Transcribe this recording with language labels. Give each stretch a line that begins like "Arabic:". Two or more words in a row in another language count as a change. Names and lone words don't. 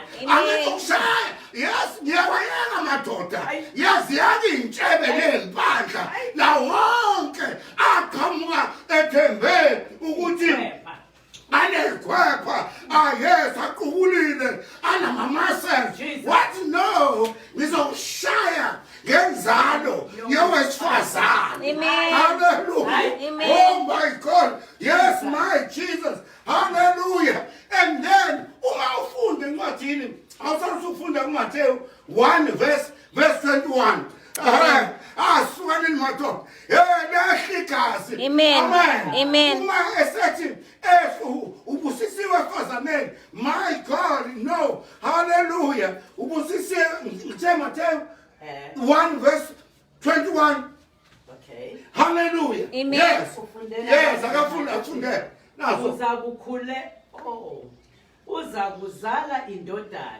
Zulu: Angizokushaya, yes ngiyawayeka madoda, yaziyaka intshebe nempandla la wonke aqhamuka ethembe ukuthi anekhwepha. Yes aqubulile anamamase.
English: What no,
Zulu: ngizokushaya ngenzalo yowesifazane.
English: Hallelujah. Oh my God, yes my Jesus.
Zulu: Hallelujah.
English: And then
Zulu: uma ufunde encwadini, awusafunda kuMateyu 1 verse 21. Asukani madoda lehlikazi. Amen. Uma esethi ubusisiwe efazaneni,
English: my God no.
Zulu: Hallelujah. Ubusisiwe Mateyu 1 verse 21. Okay. Hallelujah. Amen. Yes. Ufundela Yes, kanjani? akafunda. Nazo. Uza kuzala indodana.